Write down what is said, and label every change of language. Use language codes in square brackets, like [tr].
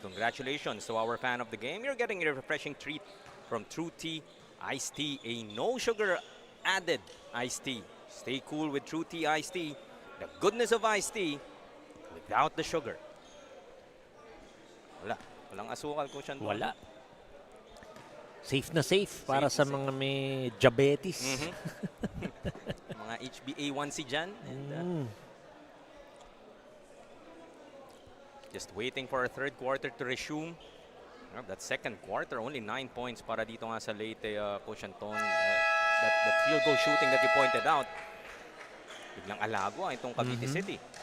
[en] Congratulations to our fan of the game. You're getting a refreshing treat from True Tea Iced Tea, a no sugar added iced tea. Stay cool with True Tea Iced Tea, the goodness of iced tea without the sugar. [tl] Walang asukal, Coach Anton. Wala. Safe na safe para sa mga may diabetes. Mga HbA1c dyan. [en] And, just waiting for our third quarter to resume. That second quarter, only 9 points [tl] para dito nga sa Leyte, [en] Coach Anton. That field goal shooting that you pointed out, [tl] biglang alago itong [en] Cavite City.